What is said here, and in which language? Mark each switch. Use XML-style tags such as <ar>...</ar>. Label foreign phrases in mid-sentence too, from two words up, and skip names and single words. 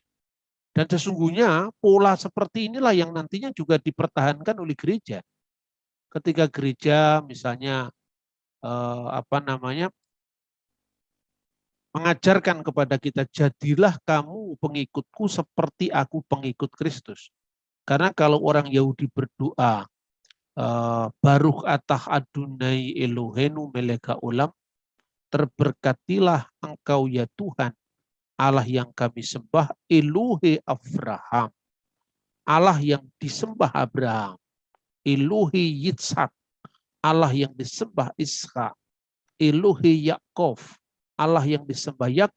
<id>Dan sesungguhnya pola seperti inilah yang nantinya juga dipertahankan oleh gereja. Ketika gereja misalnya mengajarkan kepada kita, jadilah kamu pengikutku seperti aku pengikut Kristus. Karena kalau orang Yahudi berdoa,</id> <he>ברוך אתה אדוני אלוהינו מלך עולם,</he> <id>terberkatilah engkau ya Tuhan, Allah yang kami sembah,</id> <he>אלוהי אברהם,</he> <id>Allah yang disembah Abraham,</id> <he>אלוהי יצחק,</he> <id>Allah yang disembah Ishak,</id> <he>אלוהי יעקב,</he> <id>Allah yang disembah Yakub.</id>